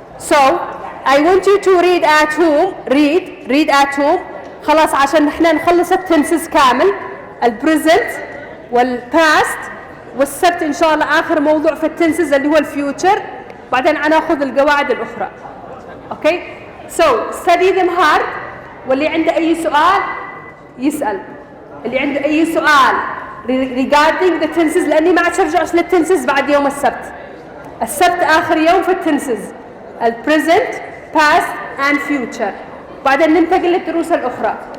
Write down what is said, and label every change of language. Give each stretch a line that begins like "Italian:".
English: So I want you to read at home. read at home.
Arabic: خلاص عشان نحن نخلص التنسز كامل، البريزنت والباست، والسبت ان شاء الله اخر موضوع في التنسز اللي هو الفيوتشر. بعدين هناخذ القواعد الاخرى.
English: Okay? So study them hard.
Arabic: واللي عنده اي سؤال يسأل. اللي عنده اي سؤال
English: regarding the tenses
Arabic: لاني ما عاد ارجع للتنسز بعد يوم السبت اخر يوم في التنسز، البريزنت، باست اند فيوتشر. بعدين ننتقل للدروس الاخرى.